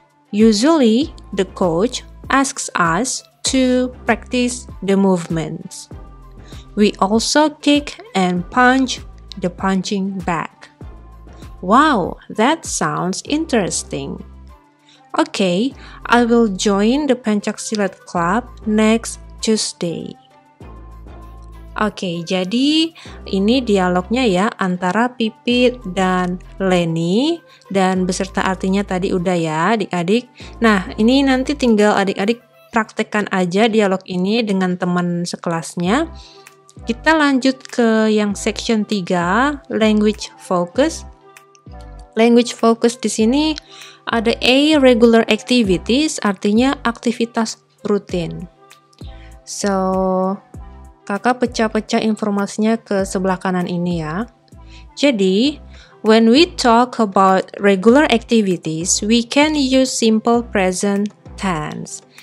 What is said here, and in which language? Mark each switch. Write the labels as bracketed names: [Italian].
[English] Usually, the coach asks us to practice the movements. We also kick and punch the punching bag. Wow, that sounds interesting. Okay, I will join the Pencaksilat club next Tuesday. [Indonesian] Oke, jadi ini dialognya ya antara Pipit dan Lenny dan beserta artinya tadi udah ya adik-adik. Nah, ini nanti tinggal adik-adik praktekkan aja dialog ini dengan teman sekelasnya. Kita lanjut ke yang section 3, language focus. Language focus di sini ada A, regular activities, artinya aktivitas rutin. So, kakak pecah-pecah informasinya ke sebelah kanan ini ya. [English] Jadi, when we talk about regular activities, we can use simple present tense.